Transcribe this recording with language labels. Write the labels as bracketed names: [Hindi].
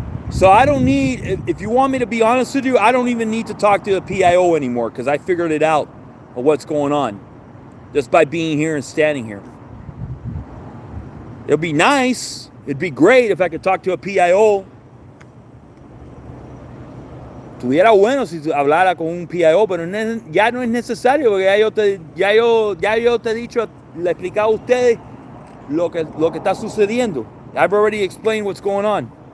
[English] So I don't need, if you want me to be honest with you, I don't even need to talk to the PIO anymore because I figured it out of what's going on just by being here and standing here. It'll be nice. It'd be great if I could talk to a PIO. [Spanish] Tuviera bueno si hablara con un PIO, pero ya no es necesario porque ya yo te he dicho, le he explicado a ustedes lo que está sucediendo. [English] I've already explained what's going on.